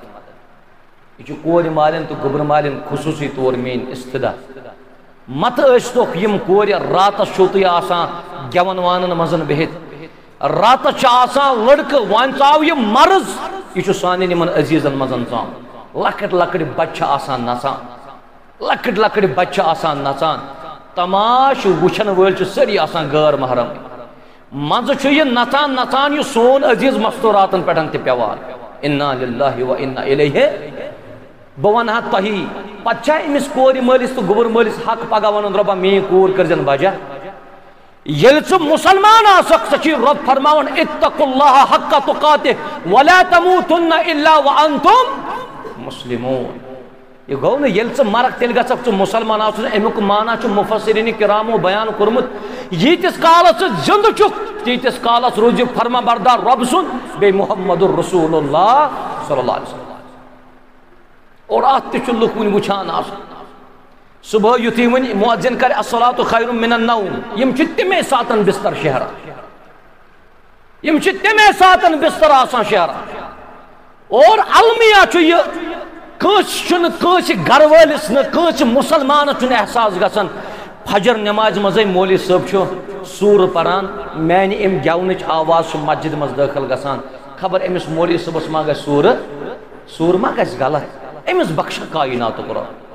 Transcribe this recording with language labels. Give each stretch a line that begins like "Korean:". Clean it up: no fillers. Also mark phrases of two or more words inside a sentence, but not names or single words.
Kashmiri: یہ کور مالن تو گوبر مالن خصوصی طور مین استدا مت ٲسۍتوکھ یم کورِ راتس چھو تُہۍ آسان گٮ۪ون وانن منٛز بِہِتھ، راتس چھِ آسان لڑکہٕ وۄنۍ ژاو یہِ مرض، یہ چھُ سانٮ۪ن یِمن عزیٖزن منٛز ژامُت. لۄکٕٹۍ لۄکٕٹۍ بچہٕ چھِ آسان نژان، لۄکٕٹۍ لۄکٕٹۍ بچہٕ چھِ آسان نژان، تماش وٕچھن وٲلۍ چھِ سٲری آسان غٲر محرم. منٛزٕ چھُ یہِ نژان نژان یہِ سون عزیٖز مستوٗراتن پٮ۪ٹھ تہِ پیوان.
Arabic: انا للہ و انا الیہ.
Kashmiri: بہٕ ونہٕ ہا تۄہی پتہٕ چھا أمِس کورِ مٲلِس تہٕ گوٚبُر مٲلِس حق پگاہ ونُن رۄبا میٛٲنۍ کوٗر کٔرزٮ۪ن بجا؟ ییٚلہِ ژٕ مُسلمان آسکھ ژےٚ چھُے رۄب فرماوان
Arabic: اتقوا اللہ حق تقاتہ ولا تموتن الا وانتم مسلمون.
Kashmiri: یہ گوٚو نہٕ ییٚلہِ ژٕ مرکھ تیٚلہِ گژھکھ ژٕ مُسلمان آسُن. امیُک معنی چھُ مُفسِریٖنِ کِرامو بیان کوٚرمُت ییٖتِس کالس ژٕ زِندٕ چھُکھ تیٖتِس کالس روٗزِکھ فرما بردار رۄب سُنٛد بیٚیہِ
Arabic: محمد رسول اللہ صلی اللہ علیہ وسلم.
Kashmiri: اور ات تہِ چھُ لُکھ وٕنہِ وٕچھان آسان صبح یُتھُے وۄنۍ مُعزِن کرِ
Arabic: الصلاۃ خیر من النوم
Kashmiri: یم چھِ تمے ساتن بستر شہران، یم چھِ تمے ساتن بستر آسان شہران. اور المیہ چھُ یہِ کٲنٛسہِ چھُنہٕ کٲنٛسہِ گرٕ وٲلِس نہٕ کٲنٛسہِ مُسلمانس چھُنہٕ احساس گژھان فجر نمازِ منٛزٕے مولوی صٲب چھُ سوٗرٕ پران، میانہِ امہِ گٮ۪ونٕچ آواز چھُ مسجد منٛز دٲخل گژھان، خبر أمِس مولوی صٲبس ما گژھِ سوٗرٕ ما گژھِ غلط، أمِس بخشا کائناتُک رۄب.